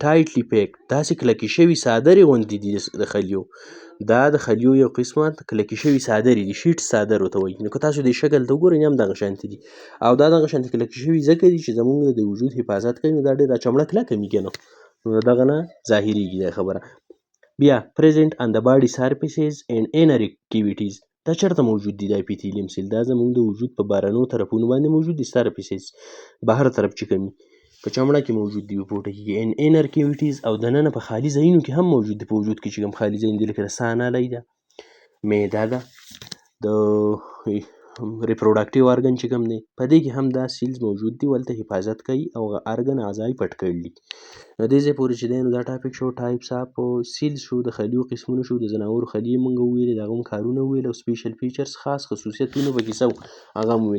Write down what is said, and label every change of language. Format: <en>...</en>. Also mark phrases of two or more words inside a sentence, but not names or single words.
<en>tightly packed</en> <ps>داسې کلکې شوي څادرې غوندې دي د خلیو. دا د خلیو یو قسمه کلکې شوي څادرې دي، شیټس څادر ورته وایي. نو که تاسو دې شکل ته وګورئ هم دغه شانتې دي او دا دغه شانتې کلکې شوي ځکه دي چې زموږ د وجود حفاظت کوي. نو دا ډېره چمړه کلکه وي که نه، نو دغه نه ظاهرېږي دا خبره.</ps> <en>بیا present on the body surfaces and inner cavities</en> <ps>دا چېرته موجود دي؟ دا اپیتیلیم سیل دا زموږ د وجود په بهرنیو طرفونو باندې موجود دي. surfaces بهر طرف چې کوم په چمړه کې موجود دي، په پوټه کې.</ps> <en>and inner cavities</en> <ps>او دننه په خالي ځایونو کې هم موجود دي. په وجود کې چې کوم خالي ځایونه دي لکه د ساه نالی ده، معده ده، د</ps> <en>reproductive organ</en> <ps>چې کوم دی په دې کې هم دا سیلز موجود دي، ولته حفاظت کوي او ارګن اعضا یې پټ کړي دي. نو دې ځای پورې چې دی نو دا ټاپک شو</ps> <en>types of cells</en> <ps>شو، د خلیو قسمونه شو، د ځناورو خلیې مونږ وویلې، د هغه هم کارونه وویل او</ps> <en>special features</en> <ps>خاص خصوصیتونه پکې څه هغه هم وویل.</ps>